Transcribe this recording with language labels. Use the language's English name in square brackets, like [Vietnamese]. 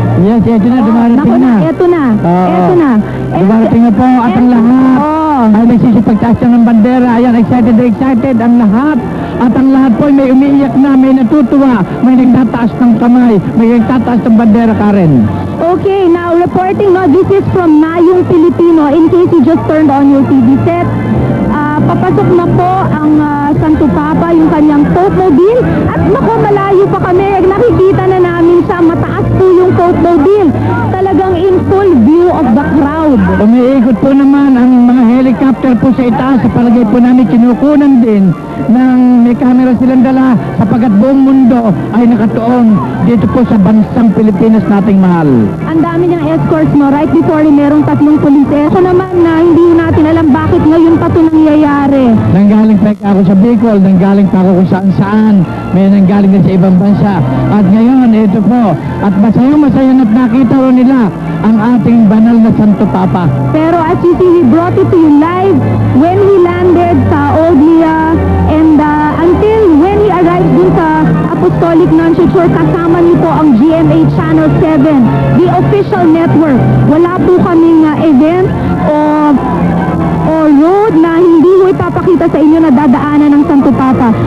[Filipino] Yes, eto na, dumarating Naku na. Eto na. Oo. Eto na. Dumarating na po at ang lahat ay nagsisipagtaas na ng bandera. Ayan, excited ang lahat. At ang lahat po ay may umiiyak na, may natutuwa, may nagtataas ng kamay, may nagtataas ng bandera, Karen. [English] Okay, now reporting, this is from Nayong Pilipino. In case you just turned on your TV set, [Filipino] papasok na po ang Santo Papa, yung kanyang Pope Mobile. At naku, malayo pa kami. Nakikita na namin siya. Mataas po yung Pope Mobile. [English] Talagang in full view of the crowd. [Filipino] Umiikot po naman ang mga helicopter po sa itaas. Sa palagay po namin kinukunan din ng may camera silang dala sapagkat buong mundo ay nakatuon dito po sa bansang Pilipinas nating mahal. Ang dami niyang escorts mo. [English] Right before, [Filipino] merong 3 police. Ako naman na hindi natin alam bakit ngayon pa ito nangyayari. Nanggaling pa ako sa Bicol, nanggaling pa ako kung saan-saan, may nanggaling din sa ibang bansa. At ngayon, ito po, at masaya na't nakita ro nila ang ating banal na Santo Papa. [English] Pero as you see, we brought it to you live when he landed sa Oglia and until when he arrived dun sa Apostolic Nansha Shore, [Filipino] kasama nito ang [English] GMA Channel 7, the official network. [Filipino] Wala po kaming event o road na hindi mo ipapakita sa inyo na dadaanan ng Santo Papa.